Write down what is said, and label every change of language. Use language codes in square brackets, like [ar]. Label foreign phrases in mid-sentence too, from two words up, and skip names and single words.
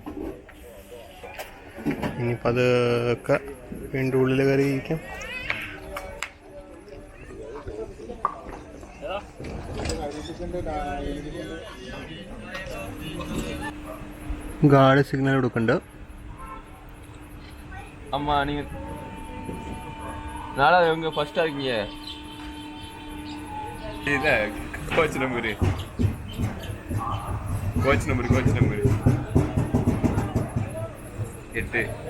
[ml] ഇനിയിപ്പോൾ അതൊക്കെ വീണ്ടും ഉള്ളിൽ കയറിയിരിക്കാം. ഗാർഡ് സിഗ്നൽ കൊടുക്കുന്നുണ്ട്. [ta] அம்மா நீங்கள் நாலாவது இவங்க ஃபர்ஸ்ட்டாக இருக்கீங்க. இதுதான் [en] coach number [ta] 8.